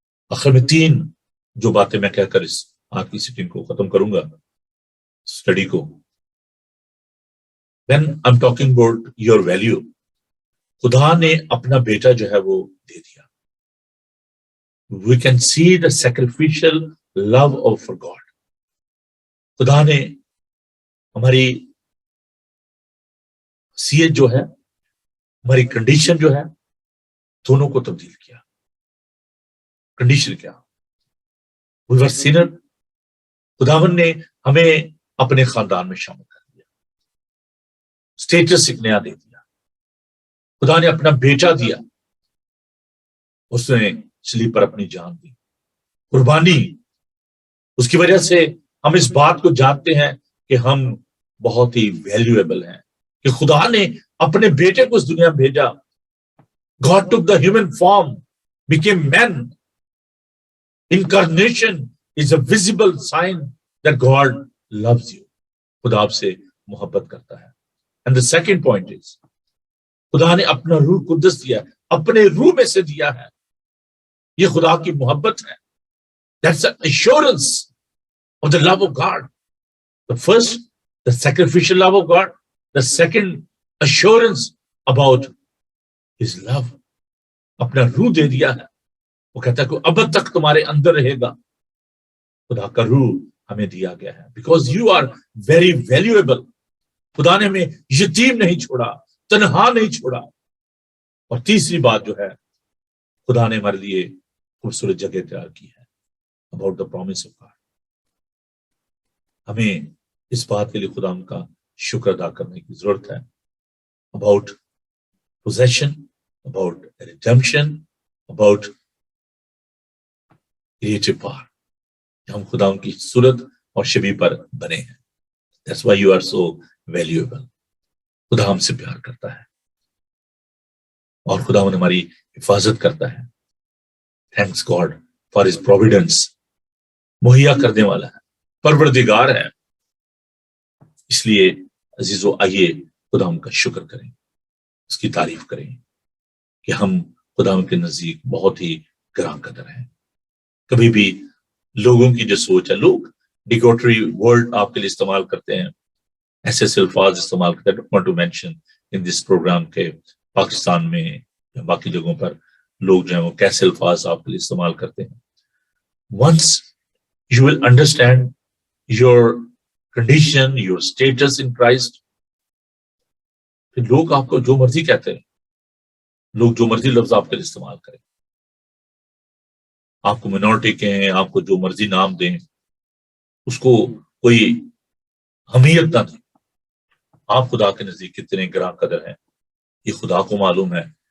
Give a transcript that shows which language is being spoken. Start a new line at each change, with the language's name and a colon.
Urdu: آخر میں 3 جو باتیں میں کہہ کر اس آج کی سیٹنگ کو ختم کروں گا، اسٹڈی کو.
English: When I'm talking about your value،
Urdu: خدا نے اپنا بیٹا جو ہے وہ دے دیا.
English: We can see the sacrificial love of God.
Urdu: خدا نے ہماری حیثیت جو ہے، ہماری کنڈیشن جو ہے، دونوں کو تبدیل کیا. کنڈیشن کیا؟
English: We were sinner.
Urdu: خداوند نے ہمیں اپنے خاندان میں شامل کر دیا، اسٹیٹس ایک نیا دے دیا. خدا نے اپنا بیٹا دیا، اس نے صلیب پر اپنی جان دی، قربانی. اس کی وجہ سے ہم اس بات کو جانتے ہیں کہ ہم بہت ہی ویلیویبل ہیں، کہ خدا نے اپنے بیٹے کو اس دنیا میں بھیجا.
English: God took the human form, became man. Incarnation is a visible sign that God loves you.
Urdu: خدا آپ سے محبت کرتا ہے.
English: And the second point is
Urdu: خدا نے اپنا روح قدس دیا، اپنے روح میں سے دیا ہے. یہ خدا کی محبت ہے.
English: That's an assurance of the love of God. The first, the sacrificial love of God. The second, assurance about His love.
Urdu: اپنا روح دے دیا ہے. وہ کہتا ہے کہ اب تک تمہارے اندر رہے گا. خدا کا روح ہمیں دیا گیا ہے.
English: Because you are very valuable.
Urdu: خدا نے ہمیں یتیم نہیں چھوڑا، تنہا نہیں چھوڑا. اور تیسری بات جو ہے، خدا نے ہمارے لیے خوبصورت جگہ تیار کی ہے.
English: About the promise of God.
Urdu: ہمیں اس بات کے لیے خدا کا شکر ادا کرنے کی ضرورت ہے.
English: About possession, about redemption, about creative power.
Urdu: ہم خدا کی صورت اور شبیہ پر بنے ہیں.
English: That's why you are so valuable.
Urdu: خدا ہم سے پیار کرتا ہے اور خدا ہماری حفاظت کرتا ہے.
English: Thanks God for His providence.
Urdu: مہیا کرنے والا ہے، پروردگار ہے. اس لیے عزیزو آئیے خدا ہم کا شکر کریں، اس کی تعریف کریں کہ ہم خدا کے نزدیک بہت ہی گراں قدر ہیں. کبھی بھی لوگوں کی جو سوچ ہے، لوگ ڈیگوٹری ورڈ آپ کے لیے استعمال کرتے ہیں، ایسے الفاظ استعمال کرتے ہیں.
English: I don't want to mention in this program
Urdu: کہ پاکستان میں یا باقی جگہوں پر لوگ جو ہیں وہ کیسے الفاظ آپ کے لیے استعمال کرتے ہیں.
English: Once you will understand your condition, your status in Christ.
Urdu: کہ لوگ آپ کو جو مرضی کہتے ہیں، لوگ جو مرضی لفظ آپ کے لیے استعمال کریں، آپ کو منورٹی کہیں، آپ کو جو مرضی نام دیں، اس کو کوئی اہمیت نہ دیں. آپ خدا کے نزدیک کتنے گراں قدر ہیں یہ خدا کو معلوم ہے.